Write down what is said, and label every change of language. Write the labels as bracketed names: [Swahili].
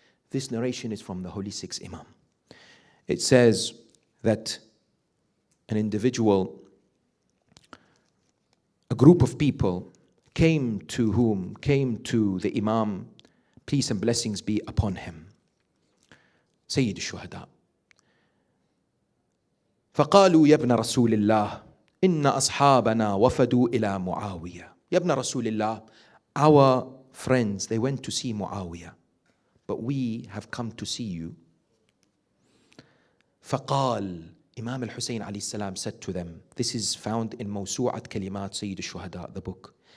[English] This narration is from the Holy Six Imam. It says that an individual, a group of people came to the Imam, peace and blessings be upon him, Sayyid al-Shuhada. [Arabic] فقالوا يا ابن رسول الله إن أصحابنا وفدوا إلى معاوية. يا ابن رسول الله, [English] our friends, they went to see Muawiyah, but we have come to see you. فقال, Imam Hussain alayhi salam said to them, this is found in Mawsu'at Kalimat Sayyid al-Shuhada, the book.